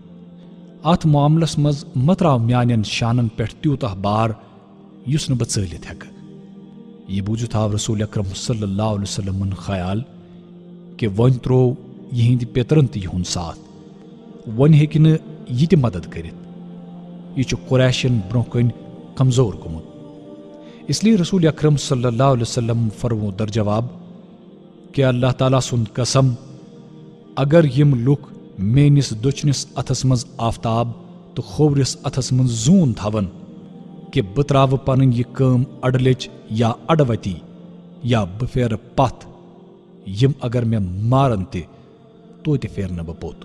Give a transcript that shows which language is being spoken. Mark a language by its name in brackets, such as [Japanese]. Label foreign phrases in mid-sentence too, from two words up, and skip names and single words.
[Kashmiri] اتھ معاملس منٛز مہ تراو میانٮ۪ن شانن پٮ۪ٹھ تیوٗتاہ بار یُس نہٕ بہٕ ژٲلِتھ ہٮ۪کہٕ. یہ بوٗزِتھ آو رسول اکرم [Arabic] صلی اللہ علیہ وسلمن [Kashmiri] خیال کہ وۄنۍ تروو یِہنٛدِ پیترن تہِ یِہُنٛد ساتھ، وۄنۍ ہیٚکہِ نہٕ یہِ تہِ مدد کٔرِتھ. یہ چھُ قریشن برونٛہہ کَنۍ کمزور گوٚمُت. [Urdu] اس لیے [Kashmiri] رسول اکرم [Arabic] صلی اللہ علیہ وسلم [Kashmiri] فرمو در جواب کہ اللہ تعالیٰ سُنٛد قسم اگر یم لُکھ میٲنس دٔچھنِس اتھس منٛز آفتاب تو کھوورِس اتھس منٛز زوٗن تھاون کہ بہٕ تراوٕ پنٕنۍ یہ کٲم اڈٕلیچ یا اڈوتی یا بہٕ پھیرٕ پتھ، یم اگر مےٚ مارن تہِ توتہِ پھیرٕ نہٕ بہٕ پوٚت.